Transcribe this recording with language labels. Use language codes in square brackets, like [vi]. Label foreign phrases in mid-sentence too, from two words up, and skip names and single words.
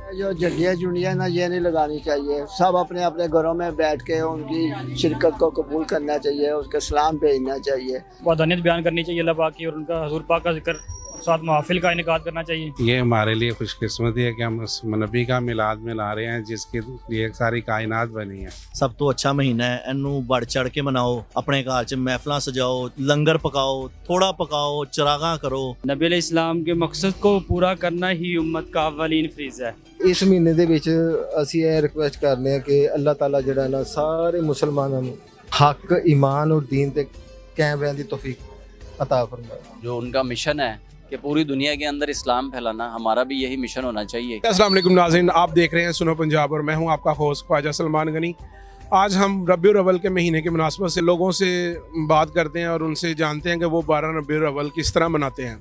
[ur] جو جھنڈیاں جنڈیاں نا یہ نہیں لگانی چاہیے. سب اپنے اپنے گھروں میں بیٹھ کے ان کی شرکت کو قبول کرنا چاہیے, اس کے سلام بھیجنا چاہیے. وحدانیت بیان کرنی چاہیے اللہ پاک کی, اور ان کا حضور پاک کا ذکر ساتھ محافل کا انعقاد کرنا چاہیے. یہ ہمارے لیے خوش قسمتی ہے کہ ہم اس نبی کا میلاد منا رہے ہیں جس کے لیے ساری کائنات بنی ہے. [pa] سب تو اچھا مہینہ ہے, اینوں بڑھ چڑھ کے مناؤ, اپنے گھر چ محفلاں سجاؤ, لنگر پکاؤ, تھوڑا پکاؤ, چراغاں کرو. [ur] نبی [ar] علیہ السلام [ur] کے مقصد کو پورا کرنا ہی امت کا اولین فریضہ ہے. [pa] اس مہینے ਦੇ ਵਿੱਚ ਅਸੀਂ ਇਹ ਰਿਕੁਐਸਟ ਕਰਨੇ ਆ ਕਿ ਅੱਲਾਹ ਤਾਲਾ ਜਿਹੜਾ ਨਾ ਸਾਰੇ ਮੁਸਲਮਾਨਾਂ ਨੂੰ ਹੱਕ ਈਮਾਨ ਔਰ دین ਤੇ ਕਾਇਮ ਰਹਿਣ ਦੀ ਤੌਫੀਕ عطا فرمائے. [ur] جو ان کا مشن ہے کہ پوری دنیا کے اندر اسلام پھیلانا, ہمارا بھی یہی مشن ہونا چاہیے. السلام علیکم ناظرین, آپ دیکھ رہے ہیں سنو پنجاب اور میں ہوں آپ کا ہوسٹ خواجہ سلمان غنی. آج ہم ربیع الاول کے مہینے کی مناسبت سے لوگوں سے بات کرتے ہیں اور ان سے جانتے ہیں کہ وہ 12 ربیع الاول کس طرح مناتے ہیں.